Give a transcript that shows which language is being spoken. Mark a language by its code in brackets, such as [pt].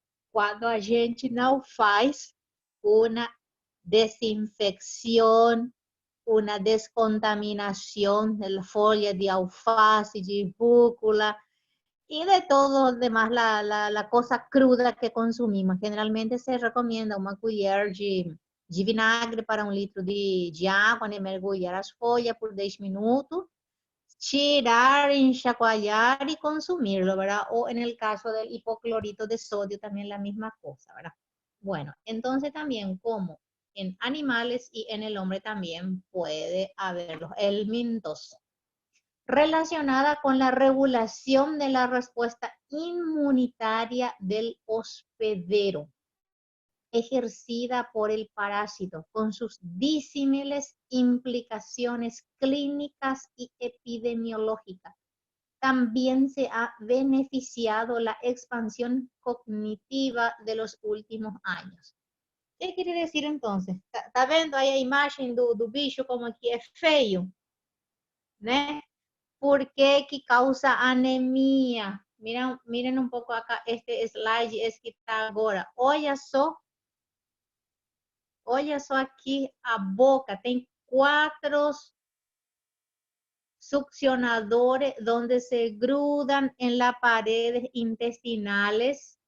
[es] Cuando [pt] a gente não faz [es] una desinfección, una descontaminación de la folia de alface, de rúcula y de todo demás, la cosa cruda que consumimos. [pt] Generalmente se recomienda uma colher de vinagre para 1 litro de água, né? Mergulhar as folhas por 10 minutos, tirar, enxaguar [es] y consumirlo, ¿verdad? O en el caso del hipoclorito de sodio, también la misma cosa, ¿verdad? Bueno, entonces también como en animales y en el hombre también puede haberlos. Helmintos, relacionada con la regulación de la respuesta inmunitaria del hospedero, ejercida por el parásito, con sus disímiles implicaciones clínicas y epidemiológicas. También se ha beneficiado la expansión cognitiva de los últimos años. ¿Qué quiere decir entonces? [pt] Está vendo aí a imagem do bicho como que é feio? Né? [es] ¿Por qué que causa anemia? Miren un poco acá este slide es que está agora. [pt] Olha só aqui a boca, tem 4 succionadores [es] donde se grudan en las paredes intestinales.